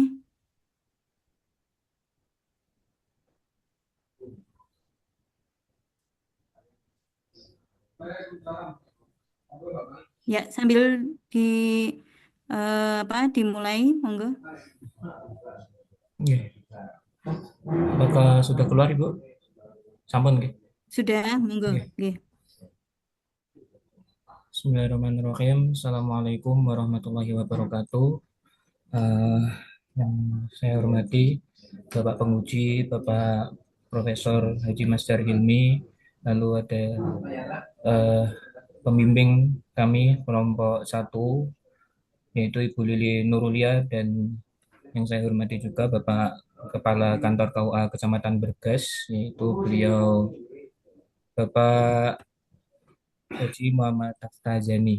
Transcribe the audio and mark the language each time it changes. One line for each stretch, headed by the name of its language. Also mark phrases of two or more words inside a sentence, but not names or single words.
Indonesian: Ya, sambil di dimulai, monggo. Iya, apakah sudah keluar Ibu?
Javanese: Sampun nggih.
Indonesian: Sudah, monggo. Nggih. Nggih.
Arabic: بسم الله الرحمن الرحيم. السلام عليكم ورحمة الله وبركاته.
Indonesian: Eh, yang saya hormati Bapak Penguji, Bapak Profesor Haji Masdar Hilmi, lalu ada eh, pembimbing kami kelompok satu yaitu Ibu Lili Nurulia, dan yang saya hormati juga Bapak Kepala Kantor KUA Kecamatan Bergas, yaitu beliau Bapak Haji Muhammad Taftazani.